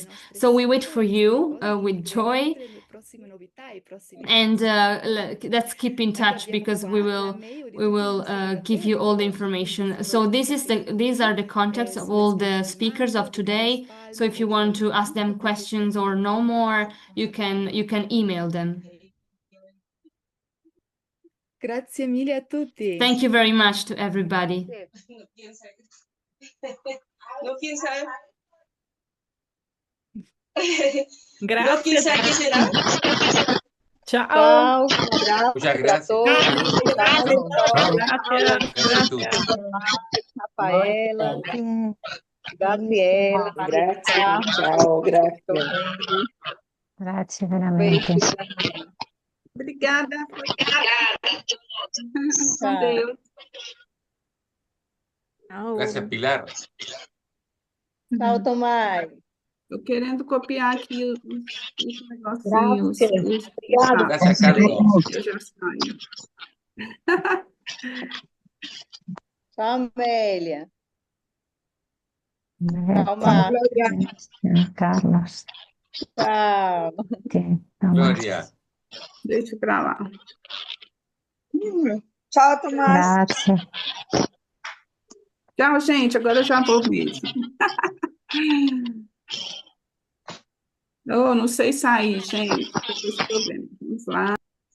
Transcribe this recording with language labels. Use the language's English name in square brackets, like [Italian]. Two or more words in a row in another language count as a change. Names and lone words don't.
[English] So we wait for you with joy. And let's keep in touch because we will give you all the information. So these are the contacts of all the speakers of today. So if you want to ask them questions or know more, you can email them. [Italian] Grazie mille a tutti. [English] Thank you very much to everybody. [Italian] Grazie. Ciao. Grazie. Raffaella, Gabriela, grazie. Ciao, grazie. Grazie veramente. [Portuguese] Obrigada. [Italian] Grazie a Pilar. Ciao, Tomás. [Portuguese] Tô querendo copiar aqui os negocinhos. [Italian] Grazie a Carlos. [Portuguese] Eu já saio. [Italian] Ciao, Amelia. Ciao, Carlos. Ciao. Gloria. [Portuguese] Deixa pra lá. [Italian] Ciao, Tomás. Grazie. [Portuguese] Tchau, gente. Agora eu já vou mesmo. Oh, não sei sair, gente. Tô com esse problema. Vamos lá.